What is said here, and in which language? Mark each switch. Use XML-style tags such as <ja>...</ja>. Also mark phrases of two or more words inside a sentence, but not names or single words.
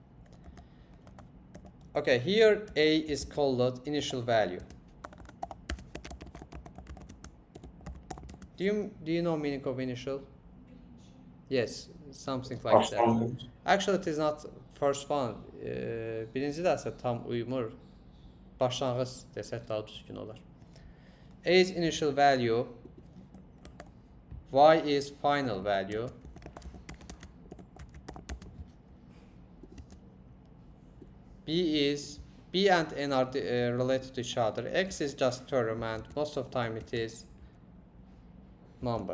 <en>Okay, here A is called initial value. Do you know meaning of initial? Yes, something like that. Actually, it is not first one.</en> <az>Birinci dersə tam uyumur. Başlanğıc desək daha düzgün olar.</az> <en>A is initial value. Y is final value. B and N are related to each other. X is just term, and most of the time it is number.</en>